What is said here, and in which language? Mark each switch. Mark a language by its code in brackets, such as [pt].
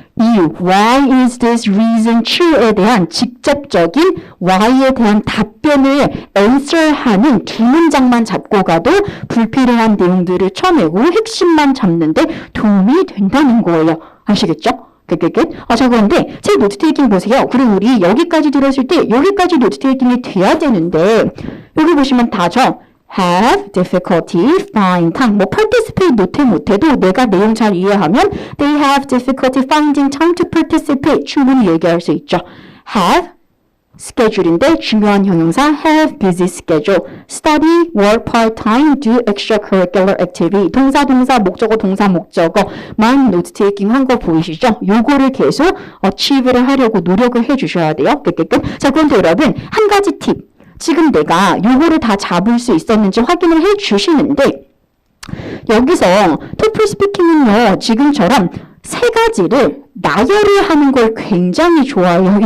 [ko] 이유, [en] why is this reason true [ko] 에 대한 직접적인 why에 대한 답변을 answer하는 2문장만 잡고 가도 불필요한 내용들을 쳐내고 핵심만 잡는데 도움이 된다는 거예요. 아시겠죠? 자, 그런데 제 노트 테이킹 보세요. 그리고 우리 여기까지 들었을 때 여기까지 노트 테이킹이 돼야 되는데 여기 보시면 다죠. [en] have difficulty find time. participate [ko] 못해도 내가 내용 잘 이해하면 [en] they have difficulty finding time to participate. [ko] 충분히 얘기할 수 있죠. have schedule인데 중요한 형용사 have busy schedule. [en] study, work part-time, do extracurricular activity. [ko] 동사, 목적어, 동사, 목적어만 노트 테이킹 한 거 보이시죠? 요거를 계속 achieve를 하려고 노력을 해주셔야 돼요. 자, 그런데 여러분 한 가지 팁. 지금 내가 요거를 다 잡을 수 있었는지 확인을 해 주시는데 여기서 토플 스피킹은요 지금처럼 3가지를 나열을 하는 걸 굉장히 좋아해요.